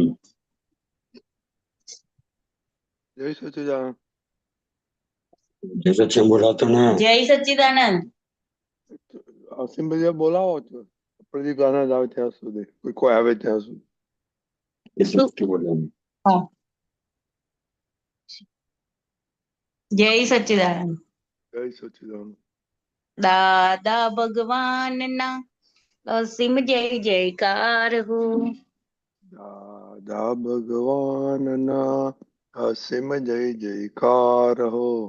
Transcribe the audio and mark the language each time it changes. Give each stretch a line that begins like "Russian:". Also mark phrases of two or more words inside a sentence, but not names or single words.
Gujarati: જય સચ્ચિદાનંદ। જય સચ્ચિદાનંદ બોલાતો ના। જય સચ્ચિદાનંદ। અસીમ ભાઈ બોલાવો છો પ્રદીપ આનંદ આવે ત્યાં સુધી કોઈ આવે ત્યાં સુધી।
Hindi: ये सब
Gujarati: बोलવાનું। હા જય સચ્ચિદાનંદ। જય સચ્चिदानंद। દાદા ભગવાનના અસીમ જય જયકાર હો। દાદા ભગવાનના અસીમ જય જયકાર હો।